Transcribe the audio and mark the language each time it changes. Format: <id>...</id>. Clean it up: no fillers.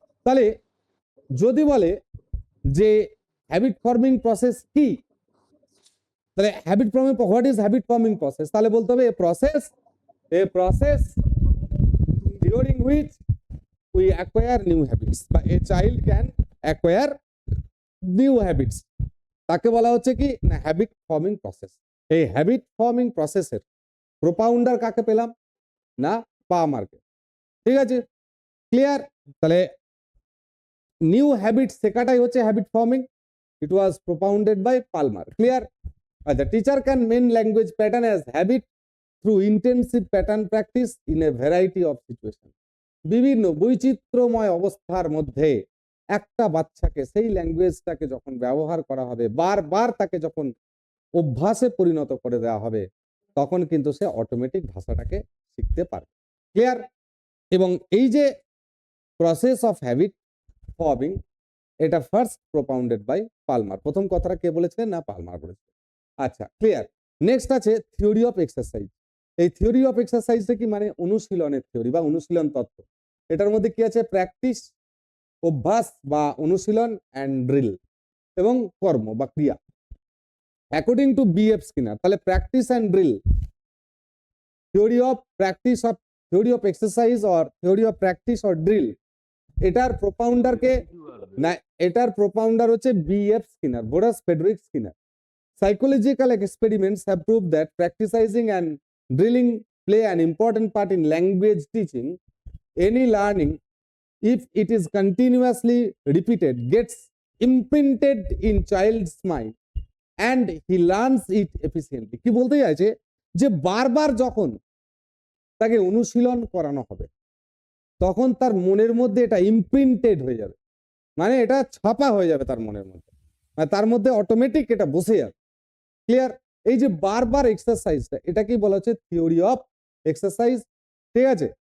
<bn>তাহলে যদি বলে যে হ্যাবিট ফর্মিং প্রসেস কি, তাহলে habit forming</bn> <en>what is habit forming process,</en> <bn>তাহলে বলতে হবে</bn> <en>a process during which we acquire new habits</en> <bn>বা a child can acquire new habits, তাকে বলা হচ্ছে কি না হ্যাবিট ফর্মিং প্রসেস। এই হ্যাবিট ফর্মিং প্রসেসের প্রোপাউন্ডার কাকে পেলাম না পামারকে। ঠিক আছে? ক্লিয়ার? তাহলে নিউ হ্যাবিট শেখাটাই হচ্ছে habit forming,</bn> <en>it was propounded by</en> <bn>Palmer. Clear?</bn> <en>The teacher can main language pattern as habit through intensive pattern practice in a variety of situations.</en> <bn>বিভিন্ন বৈচিত্র্যময় অবস্থার মধ্যে একটা বাচ্চাকে সেই ল্যাঙ্গুয়েজটাকে যখন ব্যবহার করা হবে, বারবার তাকে যখন অভ্যাসে পরিণত করে দেওয়া হবে, তখন কিন্তু সে অটোমেটিক ভাষাটাকে শিখতে পারবে। ক্লিয়ার? এবং এই যে প্রসেস অফ হ্যাবিট ফর্মিং, এটা</bn> <en>first propounded by</en> <bn>পালমার। প্রথম কথাটা কে বলেছিলেন না পালমার বলেছিলেন। আচ্ছা, ক্লিয়ার। নেক্সট আছে থিওরি অফ এক্সারসাইজ। এই থিওরি অফ এক্সারসাইজটা কি মানে অনুশীলনের থিওরি বা অনুশীলন তত্ত্ব। এটার মধ্যে কি আছে প্র্যাকটিস, অভ্যাস বা অনুশীলন অ্যান্ড ড্রিল এবং কর্ম বা ক্রিয়া। অ্যাকর্ডিং টু বিএফ স্কিনার, তাহলে practice and drill, theory of practice of theory of exercise or theory of practice or drill, এটার প্রোপাউন্ডারকে না এটার প্রোপাউন্ডার হচ্ছে BF Skinner, বোরাস Friedrich Skinner.</bn> <en>Psychological experiments have proved that practicing and drilling play an important part in language teaching. Any learning, if it is continuously repeated, gets imprinted in child's mind and he learns it efficiently.</en> <bn>কি বলতে চাইছে যে বারবার যখন তাকে অনুশীলন করানো হবে, তখন তার মনের মধ্যে এটা ইমপ্রিন্টেড হয়ে যাবে, মানে এটা ছাপা হয়ে যাবে তার মনের মধ্যে, মানে তার মধ্যে অটোমেটিক এটা বসে যাবে। ক্লিয়ার? এই যে বারবার এক্সারসাইজটা, এটাকেই বলা হচ্ছে থিওরি অফ এক্সারসাইজ। ঠিক আছে?</bn>